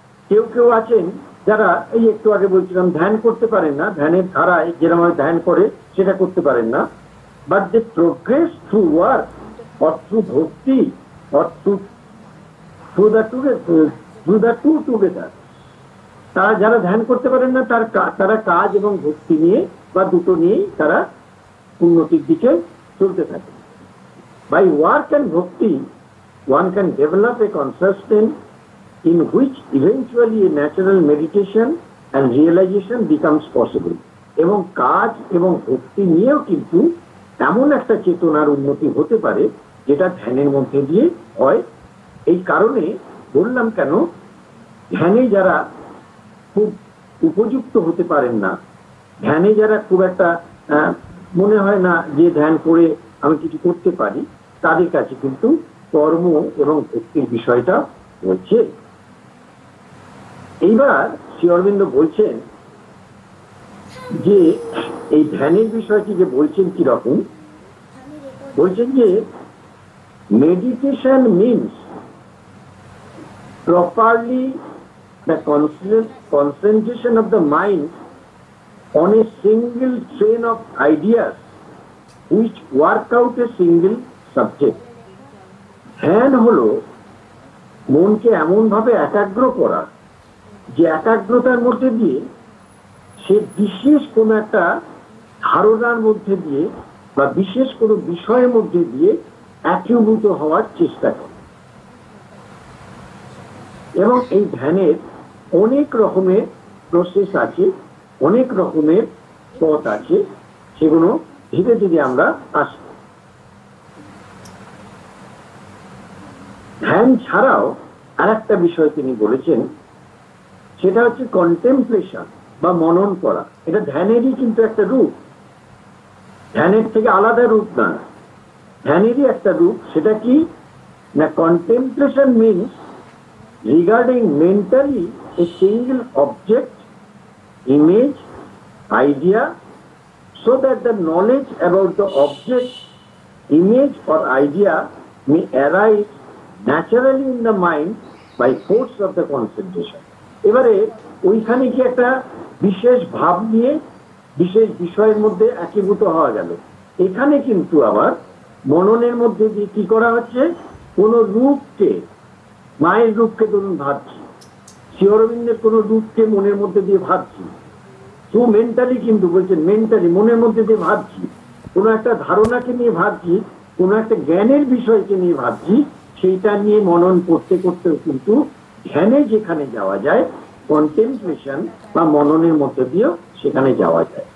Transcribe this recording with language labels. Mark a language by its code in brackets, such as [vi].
[bn] কেউ কেউ আছেন যারা এই একটু আগে বলছিলাম ধ্যান করতে পারেন না, ধ্যানের ধারায় যেরকম ধ্যান করে সেটা করতে পারেন না, [en] But they progress through work or through bhakti or through the two together. [bn] তারা যারা ধ্যান করতে পারেন না তারা কাজ এবং ভক্তি নিয়ে বা দুটো নিয়েই তারা উন্নতির দিকে চলতে থাকে। [en] By work and bhakti one can develop a consciousness in which eventually a natural meditation and realization becomes possible. [bn] এবং কাজ এবং ভক্তি নিয়েও কিন্তু এমন একটা চেতনার উন্নতি হতে পারে যেটা ধ্যানের মধ্যে দিয়ে হয়। এই কারণে বললাম কেন ধ্যানে যারা খুব উপযুক্ত হতে পারেন না, ধ্যানে যারা খুব একটা মনে হয় না যে ধ্যান করে আমি কিছু করতে পারি, তাদের কাছে কিন্তু কর্ম এবং ভক্তির বিষয়টা হচ্ছে। এইবার শ্রী অরবিন্দ বলছেন যে এই ধ্যানের বিষয়টি যে বলছেন কিরকম, বলছেন যে [en] Meditation means properly the concentration of the mind on a single train of ideas which work out a single subject. [bn] ধ্যান হলো মনকে এমন ভাবে একাগ্র করা যে একাগ্রতার মধ্যে দিয়ে সে বিশেষ কোন একটা ধারণার মধ্যে দিয়ে বা বিশেষ কোন বিষয়ের মধ্যে দিয়ে একীভূত হওয়ার চেষ্টা করে। এবং এই ধ্যানের অনেক রকমের প্রসেস আছে, অনেক রকমের পথ আছে, সেগুলো ধীরে ধীরে আমরা আসি। ধ্যান ছাড়াও আর একটা বিষয় তিনি বলেছেন, সেটা হচ্ছে কন্টেম্পলেশন বা মনন করা। এটা ধ্যানেরই কিন্তু একটা রূপ, ধ্যানের থেকে আলাদা রূপ না, ধ্যানেরই একটা রূপ। সেটা কি না, [en] Contemplation means regarding mentally a single object, image, idea, so that the knowledge about the object, image or idea may arise naturally in the mind by force of the concentration. [bn] এবারে ওইখানে কি একটা বিশেষ ভাব নিয়ে বিশেষ বিষয়ের মধ্যে একীভূত হওয়া গেল। এখানে কিন্তু আবার মননের মধ্যে দিয়ে কি করা হচ্ছে, কোন রূপকে, মায়ের রূপকে ধরুন ভাবছি, শ্রী অরবিন্দের কোন রূপকে মনের মধ্যে দিয়ে ভাবছি, তো মেন্টালি কিন্তু বলছেন, মেন্টালি মনের মধ্যে দিয়ে ভাবছি, কোন একটা ধারণাকে নিয়ে ভাবছি, কোন একটা জ্ঞানের বিষয়কে নিয়ে ভাবছি, সেইটা নিয়ে মনন করতে করতে কিন্তু ধ্যানে যেখানে যাওয়া যায়, কন্টেম্পলেশন বা মননের মধ্যে দিয়েও সেখানে যাওয়া যায়।